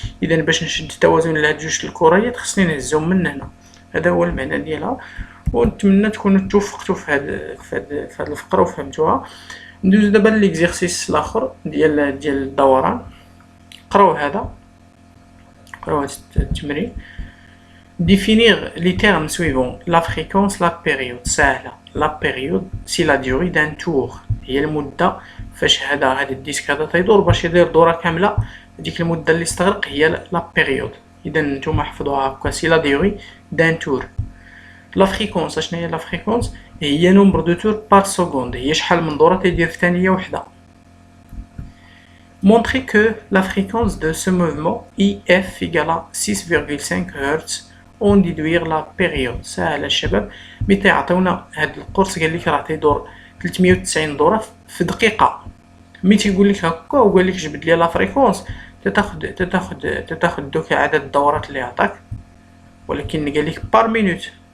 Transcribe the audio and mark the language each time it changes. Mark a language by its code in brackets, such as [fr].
[ar] اذا باش نشد التوازن لهاد جوج الكريات خصني نهزهم من هنا. هذا هو المعنى ديالها، ونتمنى تكونوا توفقتوا في هاد الفقره وفهمتوها. ندوز دابا ليكزيرسيس الاخر ديال الدوران. قراو هذا التمرين. [fr] Définir les termes suivants: la fréquence, la période. [ar] سهلة. [fr] La période c'est la durée d'un tour، [ar] هي المدة فاش هذا الديسك هذا تيدور باش يدير دورة كاملة. ديك المدة اللي استغرق هي la période. إذا نتوما حفظوها هكا، [fr] c'est la durée d'un tour. [ar] La fréquence شنو هي؟ la fréquence هي [fr] nombre de tours par seconde، [ar] هي شحال من دورة تيدير في ثانية وحدة. [fr] Montrer que la fréquence de ce mouvement IF égale à 6,5 Hz. اون ديدوير لا بيريود. [ar] ساهله الشباب، ملي تيعطيونا هاد القرص قال لك راه تيدور 390 دوره في دقيقه. ملي تيقول لك هكا وقال لك جبد لي لا فريكونس، تتاخذ دوك عدد الدورات اللي عطاك، ولكن قال لك بار مينوت.